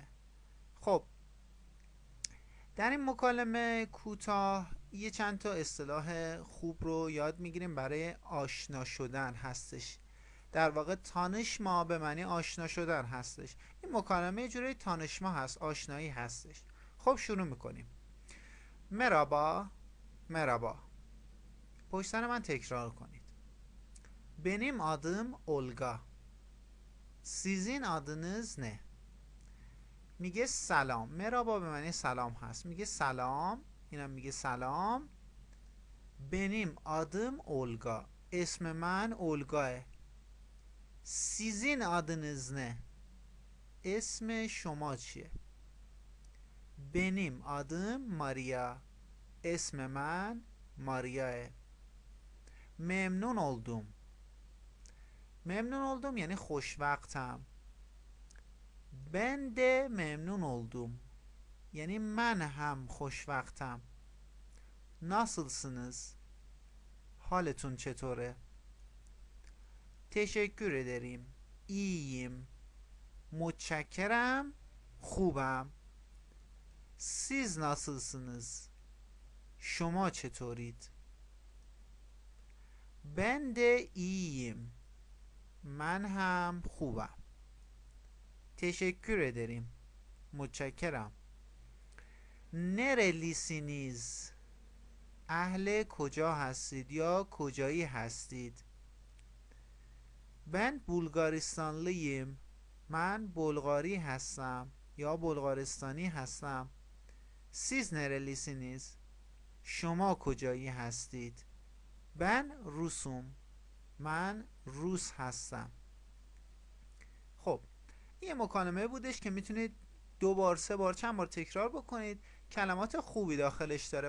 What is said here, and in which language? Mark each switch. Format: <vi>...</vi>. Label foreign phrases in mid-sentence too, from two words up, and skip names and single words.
<fa>خب در این مکالمه کوتاه یه چند تا اصطلاح خوب رو یاد میگیریم برای آشنا شدن هستش. در واقع تانشما به معنی آشنا شدن هستش. این مکالمه یه جوری تانشما هست، آشنایی هستش. خب شروع میکنیم. مرابا، مرابا. پشت سر من تکرار کنید.</fa> <tr>Benim adım Olga. Sizin adınız ne?</tr> <fa>میگه سلام. مرابا به معنی سلام هست، میگه سلام، اینم میگه سلام.</fa> <tr>Benim adım Olga.</tr> <fa>اسم من اولگاه.</fa> <tr>Sizin adınız ne?</tr> <fa>اسم شما چیه؟</fa> <tr>Benim adım Maria.</tr> <fa>اسم من ماریاه.</fa> <tr>memnun oldum. memnun oldum</tr> <fa>یعنی خوشوقتم.</fa> <tr>Ben de memnun oldum.</tr> <fa>یعنی من هم خوشوقتم. Nasılsınız? حالتون چطوره؟</fa> <tr>Teşekkür ederim. İyiyim.</tr> <fa>متشکرم، خوبم.</fa> <tr>Siz nasılsınız?</tr> <fa>شما چطورید؟</fa> <tr>Ben de iyiyim.</tr> <fa>من هم خوبم.</fa> <tr>teşekkür ederim.</tr> <fa>متشکرم.</fa> <tr>Nerelisiniz?</tr> <fa>اهل کجا هستید یا کجایی هستید؟</fa> <tr>Ben بولگاریستانلıyım.</tr> <fa>من بلغاری هستم یا بلغارستانی هستم.</fa> <tr>Siz nerelisiniz?</tr> <fa>شما کجایی هستید؟</fa> <tr>Ben Rusum.</tr> <fa>من روس هستم. خب این مکالمه بودش که میتونید 2 بار 3 بار چند بار تکرار بکنید. کلمات خوبی داخلش داره.</fa>